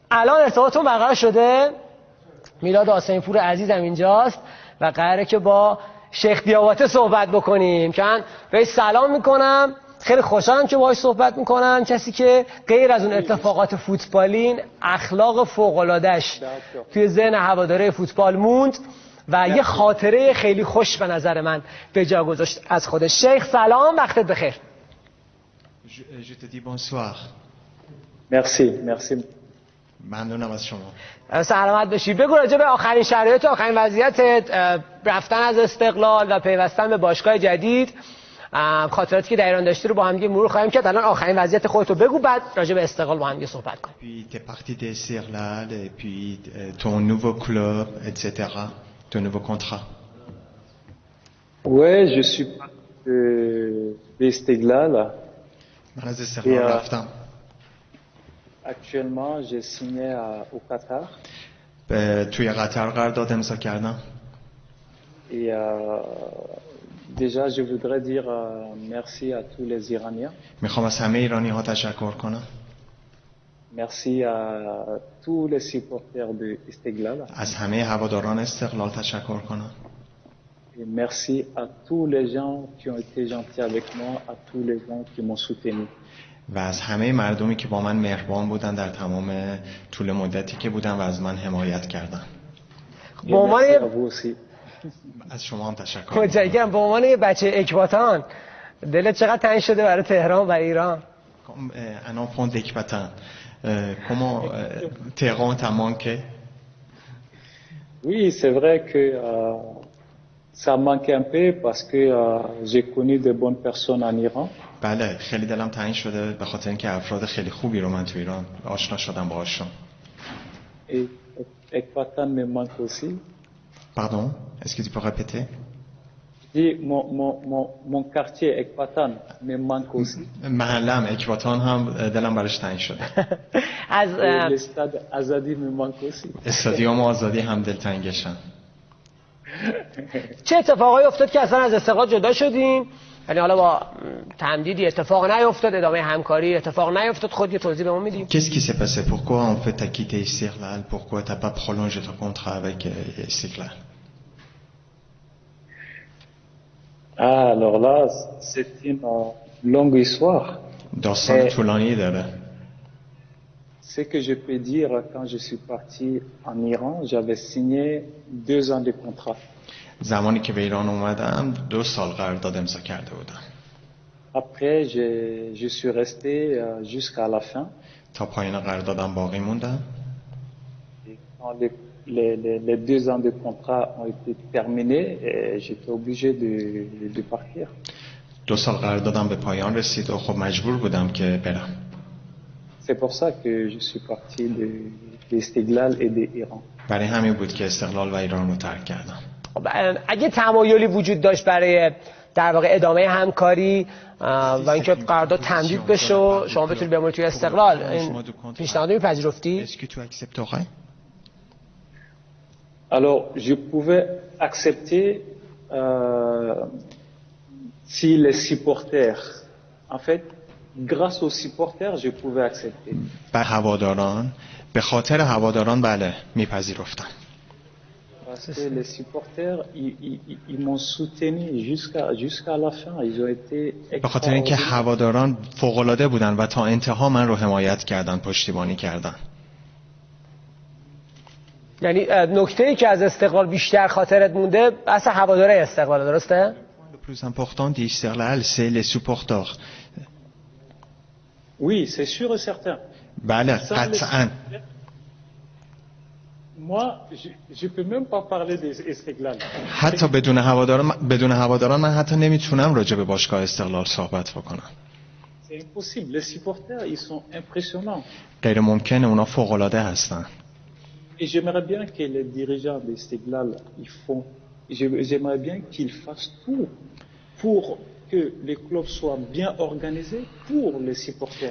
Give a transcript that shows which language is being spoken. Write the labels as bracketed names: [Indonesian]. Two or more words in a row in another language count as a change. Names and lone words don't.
[Persian] الان ارتباطمون برقرار شده. میلاد آسانی پور عزیزم اینجاست و قراره که با شیخ دیاباته صحبت بکنیم که من بهش سلام میکنم. خیلی خوشحالم که باهاش صحبت میکنم، کسی که غیر از اون اتفاقات فوتبالین اخلاق فوق‌العاده‌اش توی ذهن هواداره فوتبال موند و یه خاطره خیلی خوش به نظر من به جا گذاشت از خودش. شیخ سلام، وقتت بخیر. [French] Je te dis bonsoir. Merci. [Persian] ممنونم از شما. سلامت باشی. بگو راجع به آخرین شرایط و آخرین وضعیتت، رفتن از استقلال و پیوستن به باشگاه جدید، خاطراتی که در ایران داشتی رو با هم مرور خواهیم کرد. الان آخرین وضعیت خودت رو بگو، بعد راجع به استقلال با هم صحبت کنیم. [French] Puis t'es parti d'Istiklal et puis ton nouveau club, etc. Ton nouveau contrat. Ouais, je suis d'Istiklal. [Persian] من از استقلال رفتم. [French] Actuellement, j'ai signé au Qatar. [Persian] توی قطر قرارداد امضا کردم. [French] Et déjà, je voudrais dire merci à tous les Iraniens. [Persian] میخوام از همه ایرانی ها تشکر کنم. [French] Merci à tous les supporters de Istiklal. [Persian] از همه هواداران استقلال تشکر کنم. [French] Et merci à tous les gens qui ont été gentils avec moi, à tous les gens qui m'ont soutenu. [Persian] و از همه مردمی که با من مهربان بودن در تمام طول مدتی که بودن و از من حمایت کردن. به عنوان از شما هم تشکر. متشکرم. به عنوان یه بچه اکباتان دلت چقدر تنگ شده برای تهران و ایران؟ [French] Un enfant d'Ekbatan. Comment Téhéran t'a manqué? Oui, c'est vrai que ça manque un peu parce que j'ai connu de bonnes personnes en Iran. [Persian] بله، خیلی دلم تنگ شده به خاطر اینکه افراد خیلی خوبی رو من تو ایران آشنا شدم باهاشون. [French] Ekbatan me manque aussi. Pardon, est-ce que tu peux répéter? Mon quartier Ekbatan me manque aussi. [Persian] محلم اکباتان هم دلم براش تنگ شده. [French] از استاد آزادی me manque aussi. [Persian] استادیوم آزادی هم دلتنگشم. چه اتفاقایی افتاد که اصلا از استقلال جدا شدین؟ یعنی حالا با تمدیدی اتفاق نیفتاد، ادامه همکاری اتفاق نیفتاد، خود یه توضیح به ما میدیم؟ [French] Qu'est-ce qui s'est passé? Pourquoi en fait t'as quitté Istiklal? Pourquoi t'as pas prolongé ton contrat avec Istiklal? Alors là, c'est une longue histoire. [Persian] داستان طولانی داره. [French] Ce que je peux dire, quand je suis parti en Iran, j'avais signé 2 ans de contrat. [Persian] زمانی که به ایران اومدم 2 سال قرارداد امضا کرده بودم. [French] Après, je suis resté jusqu'à la fin. [Persian] تا پایان قراردادم باقی موندم. [French] Quand les 2 ans de contrat ont été terminés, j'étais obligé de partir. [Persian] 2 سال قراردادم به پایان رسید و خب مجبور بودم که برم. [French] C'est pour ça que je suis parti de Istiklal et de Iran. [Persian] برای همین بود که استقلال و ایران رو ترک کردم. اگه تمایلی وجود داشت برای در واقع ادامه همکاری و اینکه قرارداد تمدید بشه و شما بتونید بمونید توی استقلال، این پیشنهاد میپذیرفتی؟ [French] Est-ce que tu accepterais? Alors, je pouvais accepter si les supporters, en fait, grâce aux supporters, je pouvais accepter. [Persian] به خاطر هواداران بله میپذیرفتم. [French] Parce que les supporters, ils m'ont soutenu jusqu'à la fin. Ils ont été. [Persian] به خاطر اینکه هواداران فوق‌العاده بودن و تا انتها من رو حمایت کردن، پشتیبانی کردن. یعنی نکته‌ای که از استقلال بیشتر خاطرت مونده اصلا هواداره استقلال، درسته؟ [French] Le plus important d'Istiklal, c'est les supporters. Oui, c'est sûr et certain. [Persian] بله، قطعاً. [French] Moi, je peux même pas parler d'Istiklal. [Persian] حتی بدون هواداران من حتی نمیتونم راجع به باشگاه استقلال صحبت بکنم. [French] C'est impossible. Les supporters, ils sont impressionnants. [Persian] غیر ممکنه، اونا فوق العاده هستن. [French] Et j'aimerais bien que les dirigeants d'Istiklal, j'aimerais bien qu'ils fassent tout pour que les clubs soient bien organisés pour les supporters.